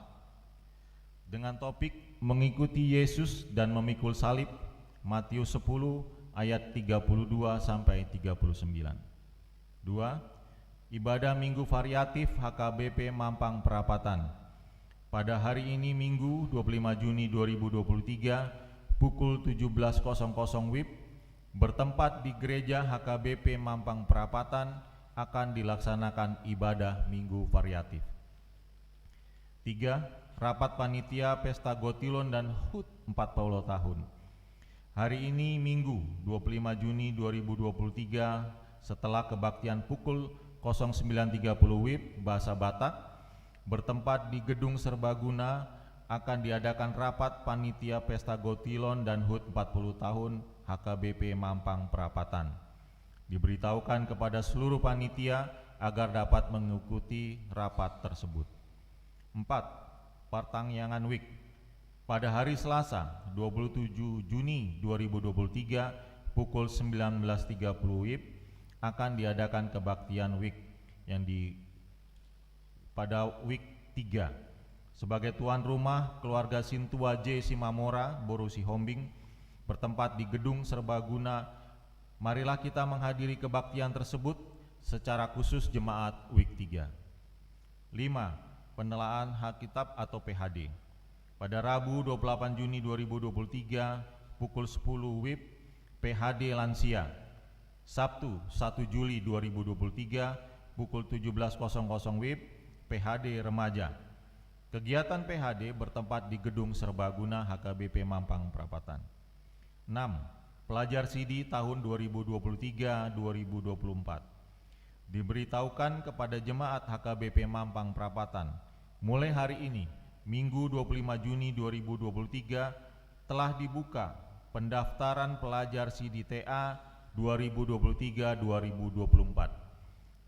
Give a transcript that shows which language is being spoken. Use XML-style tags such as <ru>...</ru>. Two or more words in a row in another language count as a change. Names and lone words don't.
<id>Dengan topik mengikuti Yesus dan memikul salib, Matius 10 ayat 32 sampai 39. 2. Ibadah Minggu Variatif HKBP Mampang Perapatan. Pada hari ini Minggu 25 Juni 2023 pukul 17.00 WIB bertempat di Gereja HKBP Mampang Perapatan akan dilaksanakan ibadah Minggu Variatif. 3. Rapat Panitia Pesta Gotilon dan HUT 40 tahun. Hari ini Minggu 25 Juni 2023 setelah kebaktian pukul 09.30 WIB bahasa Batak bertempat di Gedung Serbaguna akan diadakan rapat Panitia Pesta Gotilon dan HUT 40 tahun HKBP Mampang Perapatan. Diberitahukan kepada seluruh panitia agar dapat mengikuti rapat tersebut. 4. Pertangyangan Week. Pada hari Selasa 27 Juni 2023 pukul 19.30 WIB akan diadakan kebaktian Week yang pada Week 3. Sebagai tuan rumah, keluarga Sintua J. Simamora, Borusi Hombing bertempat di Gedung Serbaguna. Marilah kita menghadiri kebaktian tersebut secara khusus jemaat Week 3. 5. Penelaan Alkitab atau PHD. Pada Rabu 28 Juni 2023 pukul 10 WIB PHD Lansia. Sabtu 1 Juli 2023 pukul 17.00 WIB PHD Remaja. Kegiatan PHD bertempat di Gedung Serbaguna HKBP Mampang Perapatan. 6. Pelajar CD tahun 2023-2024. Diberitahukan kepada jemaat HKBP Mampang Perapatan, mulai hari ini, Minggu 25 Juni 2023, telah dibuka pendaftaran pelajar CDTA 2023-2024.</id>